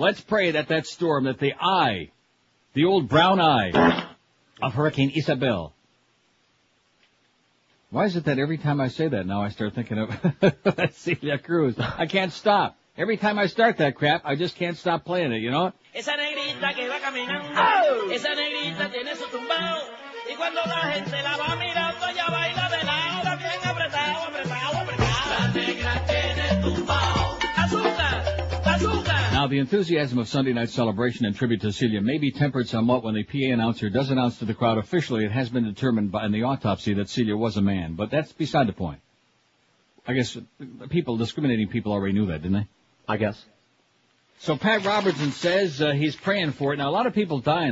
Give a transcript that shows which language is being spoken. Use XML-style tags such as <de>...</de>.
<en>Let's pray that storm, that the old brown eye of Hurricane Isabel. Why is it that every time I say that now I start thinking of Celia Cruz? I can't stop. Every time I start that crap, I just can't stop playing it, you know?</en> <es>Esa negrita que va caminando, esa negrita tiene su tumbao, y cuando la gente la va mirando, ella baila de lado, bien apretado, apretado, apretado. La negra tiene tumbao, azúcar, azúcar.</es> <en>Now, the enthusiasm of Sunday night's celebration and tribute to Celia may be tempered somewhat when the PA announcer does announce to the crowd officially it has been determined in the autopsy that Celia was a man, but that's beside the point. I guess discriminating people already knew that, didn't they? I guess. So Pat Robertson says he's praying for it. Now, a lot of people dying.</en>